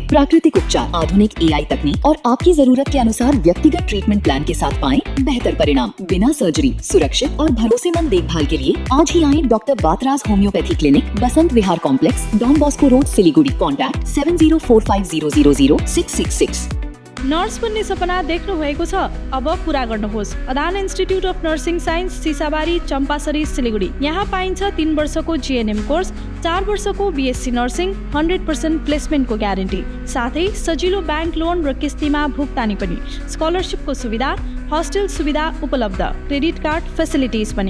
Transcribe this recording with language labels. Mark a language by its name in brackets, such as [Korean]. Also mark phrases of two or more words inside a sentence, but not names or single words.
[Hindi] प्राकृतिक उपचार, आधुनिक AI तकनीक और आपकी जरूरत के अनुसार व्यक्तिगत [English] treatment plan [Hindi] के साथ पाएं बेहतर परिणाम, बिना सर्जरी, सुरक्षित और भरोसेमंद देखभाल के लिए आज ही आए डॉक्टर बातराज होम्योपैथी क्लिनिक, बसंत विहार कॉम्प्लेक्स, डॉन बॉस्को रोड, सिलीगुड़ी। कॉन्टैक्ट 7045000666। [Nepali] नर्स बन्ने सपना देख्नु भएको छ? अब पूरा गर्नुहोस्। अदान इन्स्टिट्युट अफ नर्सिङ साइन्स सिसाबारी चम्पासरी सिलिगुडी। यहाँ पाइन्छ 3 वर्षको [English] GNM course, [Nepali] 4 वर्षको [English] BSc nursing, [Nepali] 100% प्लेसमेन्टको ग्यारेन्टी, साथै सजिलो ब्याङ्क लोन र किस्तीमा भुक्तानी पनि, स्कलरसिपको सुविधा, हस्टेल सुविधा उपलब्ध, [English] credit card facilities [Nepali] पनि।